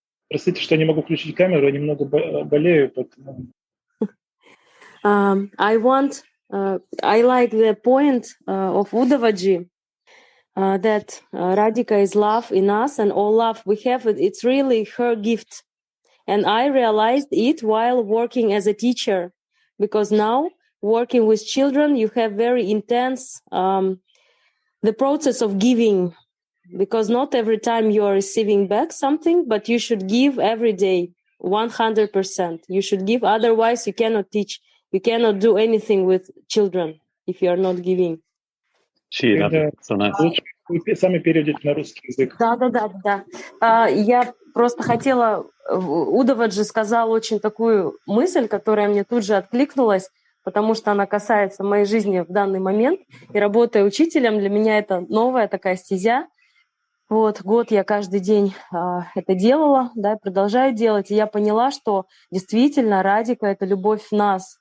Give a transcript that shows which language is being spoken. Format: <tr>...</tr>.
<ru>Простите, что я не могу включить камеру, я немного болею, поэтому.</ru> <en>I like the point of Uddhavaji that Radhika is love in us, and all love we have, it's really her gift. And I realized it while working as a teacher, because now working with children, you have very intense the process of giving, because not every time you are receiving back something, but you should give every day, 100%. You should give, otherwise you cannot teach. You cannot do anything with children if you are not giving. So nice.</en> <ru>Вы сами перейдете на русский язык. Да. Я просто хотела... Удаваджи сказал очень такую мысль, которая мне тут же откликнулась, потому что она касается моей жизни в данный момент. И работая учителем, для меня это новая такая стезя. Вот, год я каждый день это делала, да, продолжаю делать. И я поняла, что действительно Радика — это любовь в нас.</ru>